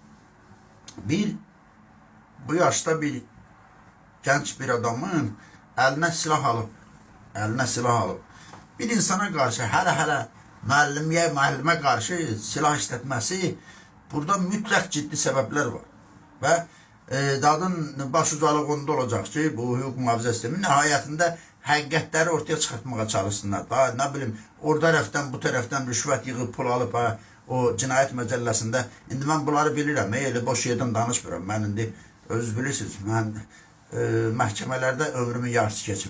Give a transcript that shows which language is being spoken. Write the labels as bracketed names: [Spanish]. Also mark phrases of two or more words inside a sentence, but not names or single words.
[Turkish] Bu yaşta bir genç bir adamın eline silah alıp bir insana karşı hele müəllimə karşı silah işletmesi burada mütləq ciddi sebepler var. [Azerbaijani] Ve dadın baş ucalığı onda olacaq ki, bu hüquq mühafizə sistemi nəhayətində həqiqətləri ortaya çıxartmağa çalışsınlar. Daha nə bilim, orada tərəfdən, bu tərəfdən rüşvət yığıb, pul alıb, o cinayət məcəlləsində. İndi mən bunları bilirəm, elə boş yerdən danışmıram. Mən indi, özünüz bilirsiniz, mən məhkəmələrdə ömrümün yarısı keçib.